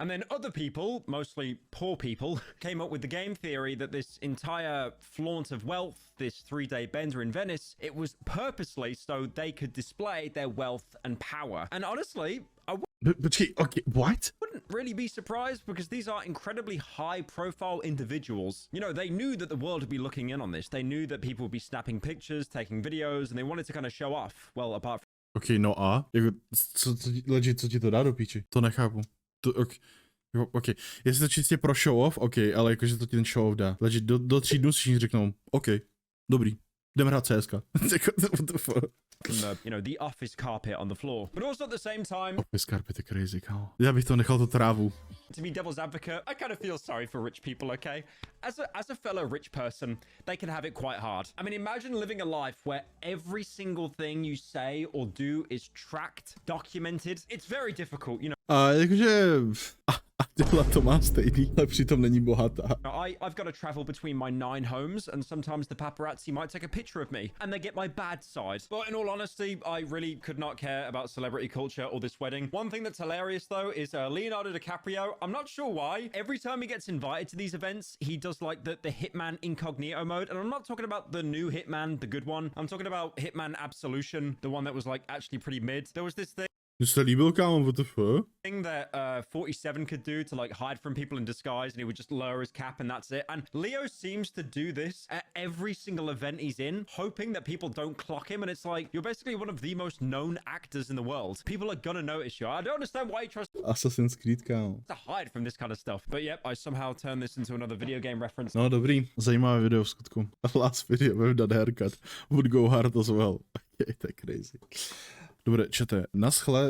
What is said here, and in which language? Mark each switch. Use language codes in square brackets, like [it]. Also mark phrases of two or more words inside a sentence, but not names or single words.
[en] And then other people, mostly poor people, came up with the game theory that this entire flaunt of wealth, this 3-day bender in Venice, it was purposely so they could display their wealth and power. And honestly, I Počkej, okay, what? wouldn't really be surprised because these are incredibly high-profile individuals. You know, they knew that the world would be looking in on this. They knew that people would be snapping pictures, taking videos, and they wanted to kind of show off. Well, apart from [cs] Ok, no a? Jako, co ti to dá do píči? To nechápu. To, ok, jestli to čistě pro [en] show off, [cs] ok, ale jakože to ti ten [en] show off [cs] dá. Do 3 dnů si řeknou, ok, dobrý, jdeme hrát CSK. [en] What the fuck? the office carpet on the floor. But also at the same time, Office carpet [cs] je crazy, kámo. Já bych to nechal tu trávu. [en] to be devil's advocate, I kind of feel sorry for rich people, okay? As a fellow rich person, they can have it quite hard. I mean, imagine living a life where every single thing you say or do is tracked, documented. It's very difficult, you know. [cs] A jakože... A dělat to má stejný, ale přitom není bohatá. [en] I've got to travel between my 9 homes, and sometimes the paparazzi might take a picture of me, and they get my bad side. But in all honesty, I really could not care about celebrity culture or this wedding. One thing that's hilarious, though, is Leonardo DiCaprio. I'm not sure why. Every time he gets invited to these events, he does like the Hitman incognito mode. And I'm not talking about the new Hitman, the good one. I'm talking about Hitman Absolution, the one that was like actually pretty mid. There was this thing [cs] Mně se líbil, kámo, [en] what the fuck? that 47 could do to like hide from people in disguise, and he would just lower his cap and that's it. And Leo seems to do this at every single event he's in, hoping that people don't clock him. And it's like, you're basically one of the most known actors in the world. People are gonna notice you. I don't understand why he tries [cs] Assassin's Creed, kámo. [en] to hide from this kind of stuff. But yep, I somehow turned this into another video game reference. [cs] No dobrý, zajímavé video v skutku. [en] Last video, we've done haircut. Would go hard as well. Okay, [cs] to je [en] crazy. [cs] Dobre, čete, naschle,